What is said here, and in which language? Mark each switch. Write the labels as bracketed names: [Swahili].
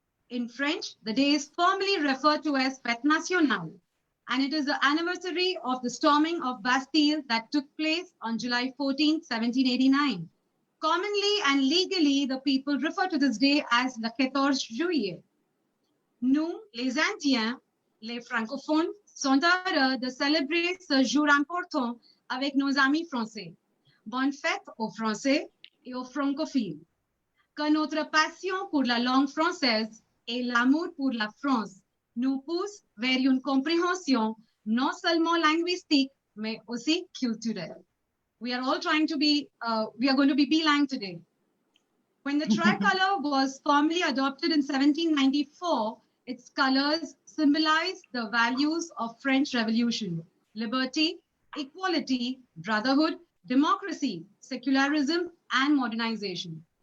[English] In French, the day is formally referred to as Fête Nationale, and it is the anniversary of the storming of Bastille that took place on July 14, 1789. Commonly and legally, the people refer to this day as [French] le 14 juillet. Nous, les Indiens, les francophones, sont heureux de célébrer ce jour important avec nos amis français. Bonne fête aux Français et aux francophiles. Que notre passion pour la langue française et l'amour pour la France nous pousse vers une compréhension non seulement linguistique, mais aussi culturelle. [English] We are all trying to be, we are going to be bilingue today. When the tricolor was formally adopted in 1794, its colors symbolized the values of French Revolution: liberty, equality, brotherhood, democracy, secularism, and modernization.